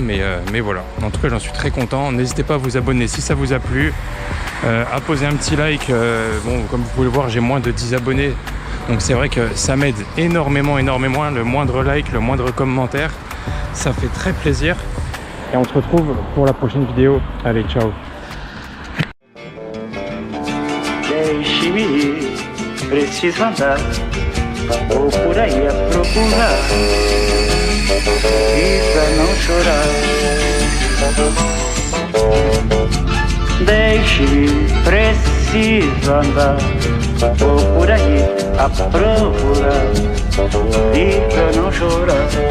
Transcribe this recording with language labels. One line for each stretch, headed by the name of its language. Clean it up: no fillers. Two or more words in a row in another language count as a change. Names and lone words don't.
French: Mais voilà, en tout cas j'en suis très content. N'hésitez pas à vous abonner si ça vous a plu, à poser un petit like. Bon, comme vous pouvez le voir, j'ai moins de 10 abonnés. Donc c'est vrai que ça m'aide énormément. Le moindre like, le moindre commentaire, ça fait très plaisir. Et on se retrouve pour la prochaine vidéo. Allez, ciao.
Portuguese: Deixe-me ir, preciso andar, vou por aí a procurar, e pra não chorar. Deixe-me ir, preciso andar, vou por aí a procurar, e pra não chorar.